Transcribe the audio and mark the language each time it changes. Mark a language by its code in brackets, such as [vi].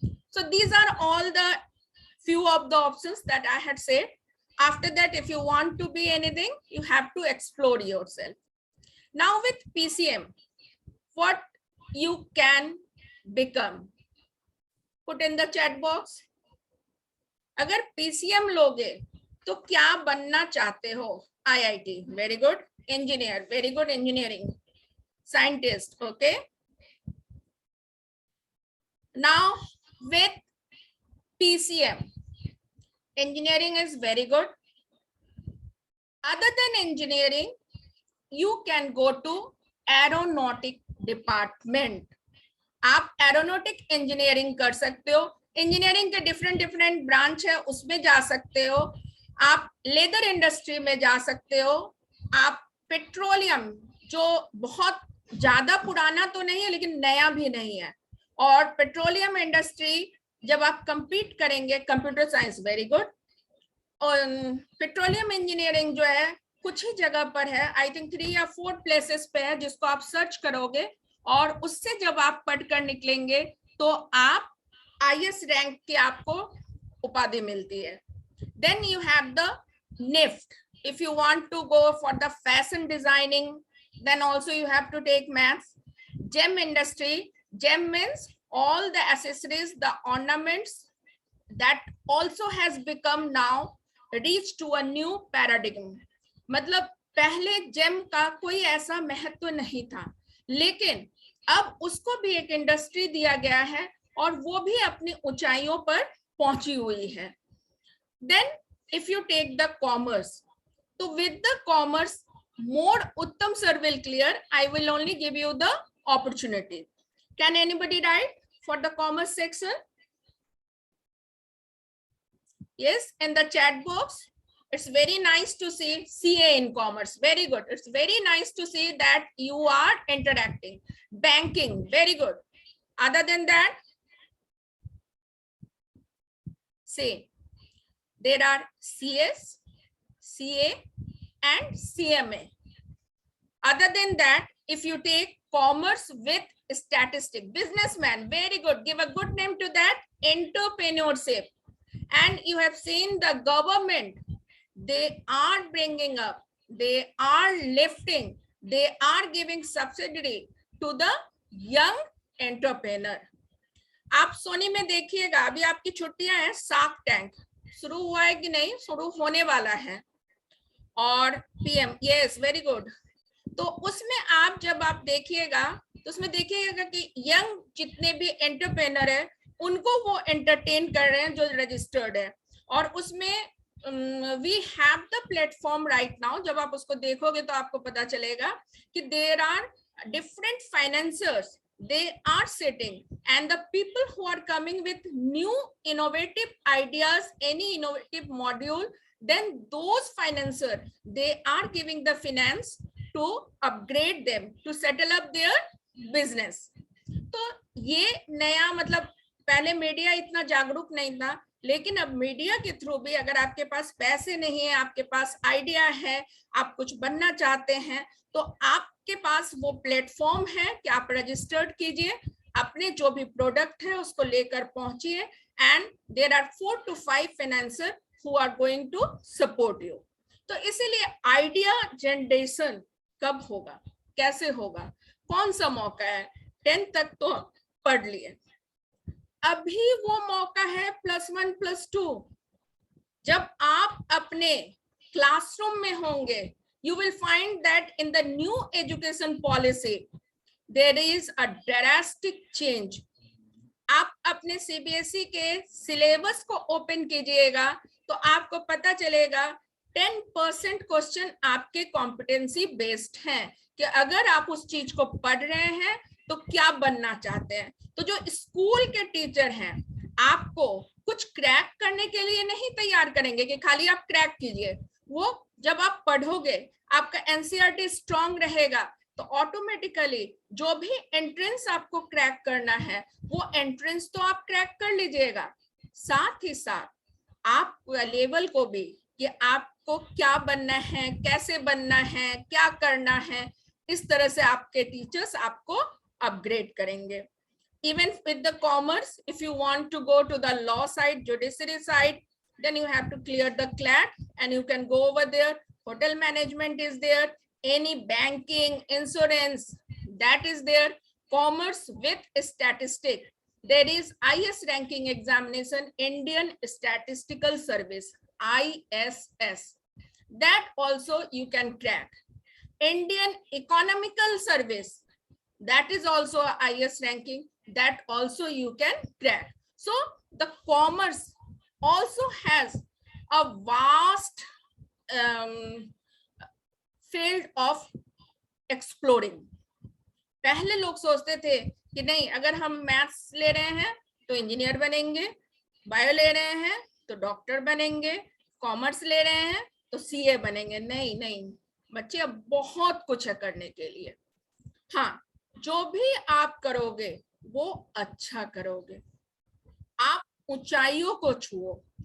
[en] So these are all the few of the options that I had said. After that, if you want to be anything, you have to explore yourself. Now with PCM, what you can become? Put in the chat box. [hi] अगर PCM लोगे तो क्या बनना चाहते हो? [en] IIT, very good. Engineer, very good. Engineering, scientist, okay. Now with PCM, engineering is very good. Other than engineering, you can go to aeronautic department. [hi] आप aeronautic engineering कर सकते हो. इंजीनियरिंग के डिफरेंट ब्रांच है, उसमें जा सकते हो. आप लेदर इंडस्ट्री में जा सकते हो. आप पेट्रोलियम, जो बहुत ज्यादा पुराना तो नहीं है लेकिन नया भी नहीं है, और पेट्रोलियम इंडस्ट्री जब आप कंपीट करेंगे, [en] Computer science very good. [hi] और पेट्रोलियम इंजीनियरिंग जो है कुछ ही जगह पर है, [en] I think [hi] 3 या 4 प्लेसेस पे है, जिसको आप सर्च करोगे और उससे जब आप पढ़कर निकलेंगे तो आप IS रैंक की आपको उपाधि मिलती है. [en] Then you have the NIFT. If you want to go for the fashion designing, then also you have to take maths. Gem industry, gem means all the accessories, the ornaments, that also has become now reached to a new paradigm. [hi] मतलब पहले GeM का कोई ऐसा महत्व नहीं था, लेकिन अब उसको भी एक इंडस्ट्री दिया गया है और वो भी अपनी ऊंचाइयों पर पहुंची हुई है. [en] then if you take the commerce, [hi] तो [en] With the commerce more Uttam sir will clear. I will only give you the opportunity. Can anybody write for the commerce section? Yes, in the chat box. It's very nice to see CA in commerce. Very good. It's very nice to see that you are interacting. Banking, very good. Other than that, say there are CS, CA and CMA. Other than that, if you take commerce with statistics, businessman, very good. Give a good name to that, entrepreneurship. And you have seen the government, they are bringing up, they are lifting, they are giving subsidy to the young entrepreneur. [hi] आप सोनी में देखिएगा, अभी आपकी छुट्टियां हैं, shark tank शुरू हुआ है कि नहीं? शुरू होने वाला है. और PM, [en] Yes, very good. [hi] तो उसमें आप जब आप देखिएगा तो उसमें देखिएगा कि यंग जितने भी एंटरप्रेन्योर है उनको वो एंटरटेन कर रहे हैं जो रजिस्टर्ड है. और उसमें [en] We have the platform right now. [hi] जब आप उसको देखोगे तो आपको पता चलेगा कि [en] There are different financiers, they are sitting, and the people who are coming with new innovative ideas, any innovative module, then those financiers, they are giving the finance to upgrade them, to settle up their business. [hi] तो ये नया, मतलब पहले media इतना जागरूक नहीं था, लेकिन अब मीडिया के थ्रू भी अगर आपके पास पैसे नहीं है, आपके पास आइडिया है, आप कुछ बनना चाहते हैं, तो आपके पास वो प्लेटफॉर्म है कि आप रजिस्टर्ड कीजिए, अपने जो भी प्रोडक्ट है उसको लेकर पहुंचिए, [en] And there are 4 to 5 financier who are going to support you. [hi] तो इसीलिए आइडिया जनरेशन कब होगा, कैसे होगा, कौन सा मौका है? 10th तक तो पढ़ लिए, अभी वो मौका है +1 +2. जब आप अपने क्लासरूम में होंगे, [en] you will find that in the new education policy there is a drastic change. [hi] आप अपने सीबीएसई के सिलेबस को ओपन कीजिएगा तो आपको पता चलेगा 10% क्वेश्चन आपके कॉम्पिटेंसी बेस्ड हैं कि अगर आप उस चीज को पढ़ रहे हैं तो क्या बनना चाहते हैं। तो जो स्कूल के टीचर हैं आपको कुछ क्रैक करने के लिए नहीं तैयार करेंगे कि खाली आप क्रैक कीजिए। वो जब आप पढ़ोगे, आपका एनसीईआरटी स्ट्रांग रहेगा तो ऑटोमेटिकली जो भी एंट्रेंस आपको क्रैक करना है वो एंट्रेंस तो आप क्रैक कर लीजिएगा। साथ ही साथ आप लेवल को भी कि आपको क्या बनना है, कैसे बनना है, क्या करना है, इस तरह से आपके टीचर्स आपको अपग्रेड करेंगे। [en] Even with the commerce, if you want to go to the law side, judiciary side, then you have to clear the CLAT and you can go over there. Hotel management is there, any banking, insurance, that is there. Commerce with statistic, there is IS ranking examination, Indian Statistical Service, ISS, that also you can crack. Indian Economical Service, that is also IS ranking, that also you can crack. So the commerce also has a vast field of exploring. [hi] पहले लोग सोचते थे कि नहीं, अगर हम maths ले रहे हैं तो इंजीनियर बनेंगे, बायो ले रहे हैं तो डॉक्टर बनेंगे, कॉमर्स ले रहे हैं तो सीए बनेंगे। नहीं नहीं बच्चे, अब बहुत कुछ है करने के लिए। हाँ, जो भी आप करोगे वो अच्छा करोगे, आप ऊंचाइयों को छुओ।